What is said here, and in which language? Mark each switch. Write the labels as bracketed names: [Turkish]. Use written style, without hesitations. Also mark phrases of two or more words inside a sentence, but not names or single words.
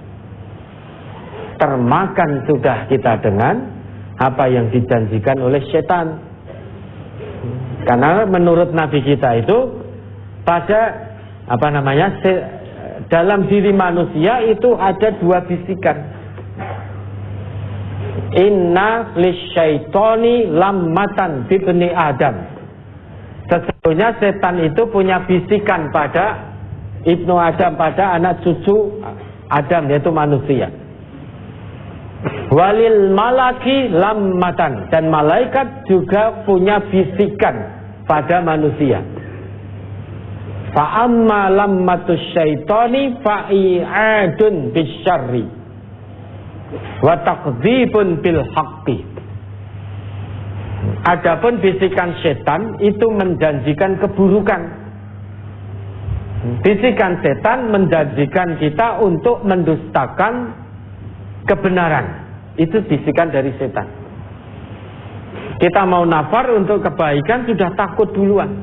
[Indonesian] Termakan sudah kita dengan apa yang dijanjikan oleh setan. Karena menurut Nabi kita itu pada dalam diri manusia itu ada dua bisikan. [Arabic] إن للشيطان لمة بابن آدم. [Indonesian] Sesungguhnya setan itu punya bisikan pada Ibnu Adam, pada anak cucu Adam, yaitu manusia. [Arabic] وللملك لمة, [Indonesian] dan malaikat juga punya bisikan pada manusia. [Arabic] فأما لمة الشيطان فإيعاد بالشر وتكذيب بالحق. [Indonesian] Adapun bisikan setan itu menjanjikan keburukan. Bisikan setan menjanjikan kita untuk mendustakan kebenaran. Itu bisikan dari setan. Kita mau nafar untuk kebaikan sudah takut duluan.